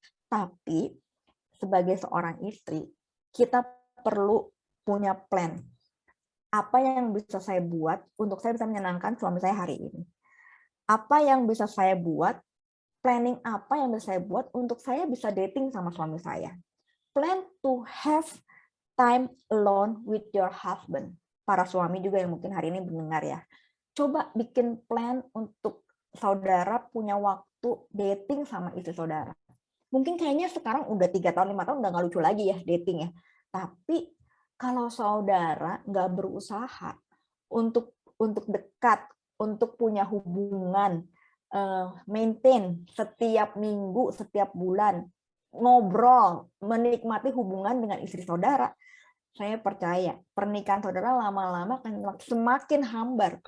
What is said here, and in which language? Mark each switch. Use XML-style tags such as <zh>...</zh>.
<id>Tapi sebagai seorang istri, kita perlu punya plan. Apa yang bisa saya buat untuk saya bisa menyenangkan suami saya hari ini? Apa yang bisa saya buat, planning apa yang bisa saya buat untuk saya bisa dating sama suami saya?</id> <en>Plan to have time alone with your husband.</en> <id>Para suami juga yang mungkin hari ini mendengar ya. Coba bikin plan untuk saudara punya waktu dating sama istri saudara. Mungkin kayaknya sekarang udah 3 tahun, 5 tahun udah nggak lucu lagi ya dating ya. Tapi kalau saudara nggak berusaha untuk dekat, untuk punya hubungan, maintain setiap minggu, setiap bulan, ngobrol, menikmati hubungan dengan istri saudara, saya percaya pernikahan saudara lama-lama akan semakin hambar.</id>